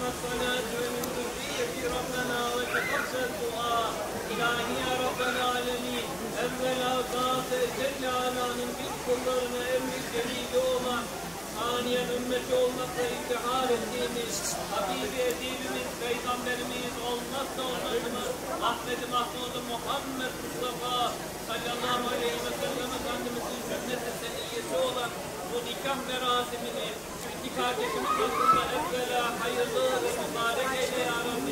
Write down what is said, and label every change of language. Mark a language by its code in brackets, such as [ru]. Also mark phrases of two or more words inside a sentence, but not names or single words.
[ar] الصلاة ومن ذريتي ربنا وتقبل دعاء إلهي يا رب العالمين [tr] evvela zat-ı Cellal'ın biz kullarına emri cemil olan aniyen ümmeti olmakla iftihar ettiğimiz Habibi edibimiz Peygamberimiz olmazsa olmazımız Ahmet-i Mahmud-u Muhammed Mustafa [ar] صلى الله عليه وسلم [tr] Efendimizin cümleti seniyyesi olan bu nikah merasimini iki kardeşimiz hakkında evvela hayırlı ve mübarek eyle ya Rabbi.